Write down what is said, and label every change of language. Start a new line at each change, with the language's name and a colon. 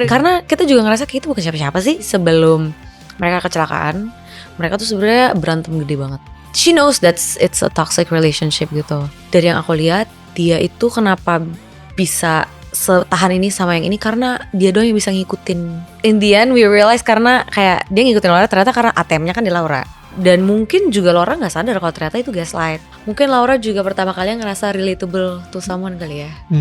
Indonesian: Karena kita juga ngerasa kayak itu bukan siapa-siapa sih. Sebelum mereka kecelakaan, mereka tuh sebenarnya berantem gede banget.
English: She knows that it's a toxic relationship gitu.
Indonesian: Dari yang aku lihat, dia itu kenapa bisa setahan ini sama yang ini karena dia doang yang bisa ngikutin.
English: In the end we realize
Indonesian: karena kayak dia ngikutin Laura ternyata karena ATM-nya kan di Laura. Dan mungkin juga Laura gak sadar kalau ternyata itu gaslight. Mungkin Laura juga pertama kali ngerasa
English: relatable to someone
Indonesian: kali ya.